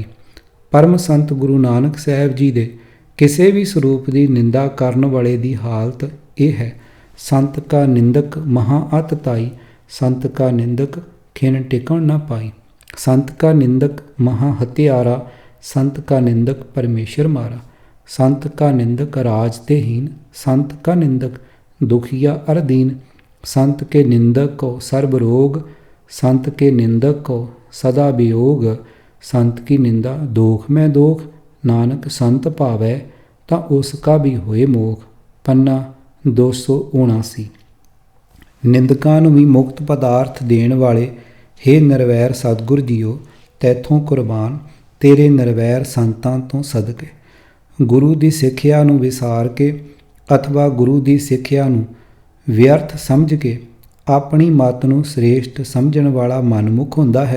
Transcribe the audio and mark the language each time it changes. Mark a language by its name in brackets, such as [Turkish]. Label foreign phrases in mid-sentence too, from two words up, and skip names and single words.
[Punjabi] ਪਰਮ ਸੰਤ ਗੁਰੂ ਨਾਨਕ ਸਾਹਿਬ ਜੀ ਦੇ ਕਿਸੇ ਵੀ ਸਰੂਪ ਦੀ ਨਿੰਦਾ ਕਰਨ ਵਾਲੇ ਦੀ ਹਾਲਤ ਇਹ ਹੈ। ਸੰਤ ਕਾ ਨਿੰਦਕ ਮਹਾਂ ਅਤ ਤਾਈ, ਸੰਤ ਕਾ ਨਿੰਦਕ ਖਿਨ ਟਿਕਣ ਨਾ ਪਾਈ। ਸੰਤ ਕਾ ਨਿੰਦਕ ਮਹਾਂ ਹਤਿਆਰਾ, ਸੰਤ ਕਾ ਨਿੰਦਕ ਪਰਮੇਸ਼ਰ ਮਾਰਾ। ਸੰਤ ਕਾ ਨਿੰਦਕ ਰਾਜ ਤੇ ਹੀਨ, ਸੰਤ ਕਾ ਨਿੰਦਕ ਦੁਖੀਆ ਅਰ ਦੀਨ। ਸੰਤ ਕੇ ਨਿੰਦਕ ਕੋ ਸਰਬ ਰੋਗ, ਸੰਤ ਕੇ ਨਿੰਦਕ ਕੋ ਸਦਾ ਵਿਯੋਗ। ਸੰਤ ਕੀ ਨਿੰਦਾ ਦੋਖ ਮੇਂ ਦੋਖ, ਨਾਨਕ ਸੰਤ ਭਾਵੈ ਤਾਂ ਉਸਕਾ ਭੀ ਹੋਏ ਮੋਖ। ਪੰਨਾ 279। ਨਿੰਦਕਾਂ ਨੂੰ ਵੀ ਮੁਕਤ ਪਦਾਰਥ ਦੇਣ ਵਾਲੇ ਹੇ ਨਿਰਵੈਰ ਸਤਿਗੁਰ ਜੀਓ, ਤੈਥੋਂ ਕੁਰਬਾਨ ਤੇਰੇ ਨਿਰਵੈਰ ਸੰਤਾਂ ਤੋਂ ਸਦਕੇ। ਗੁਰੂ ਦੀ ਸਿੱਖਿਆ ਨੂੰ ਵਿਸਾਰ ਕੇ ਅਥਵਾ ਗੁਰੂ ਦੀ ਸਿੱਖਿਆ ਨੂੰ ਵਿਅਰਥ ਸਮਝ ਕੇ ਆਪਣੀ ਮੱਤ ਨੂੰ ਸ੍ਰੇਸ਼ਟ ਸਮਝਣ ਵਾਲਾ ਮਨਮੁਖ ਹੁੰਦਾ ਹੈ।